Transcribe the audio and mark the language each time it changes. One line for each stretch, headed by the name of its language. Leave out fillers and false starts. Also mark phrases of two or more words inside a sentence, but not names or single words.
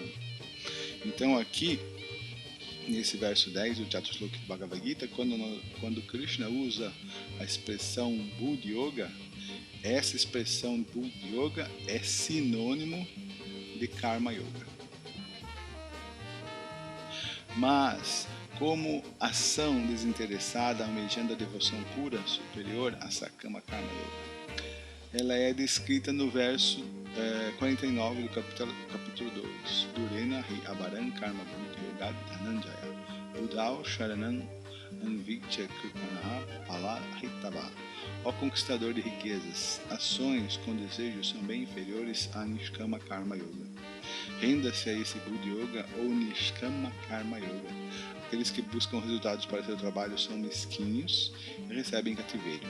Portuguese: Então aqui, nesse verso 10 do Chatusloka Bhagavad Gita, quando Krishna usa a expressão Buddhi Yoga, essa expressão Buddhi Yoga é sinônimo de Karma Yoga. Mas, como ação desinteressada almejando a devoção pura superior a Sakama Karma Yoga, ela é descrita no verso 49 do capítulo 2.
Sanskrit: Durena Hi Abaran Karma Buddhi Yoga Dhananjaya Udao Sharanam Anvikcha Kripanaha Pala Hitava.
Portuguese: Ó conquistador de riquezas, ações com desejos são bem inferiores a Nishkama Karma Yoga. Renda-se a esse Buddhi Yoga ou Nishkama Karma Yoga. Aqueles que buscam resultados para seu trabalho são mesquinhos e recebem cativeiro.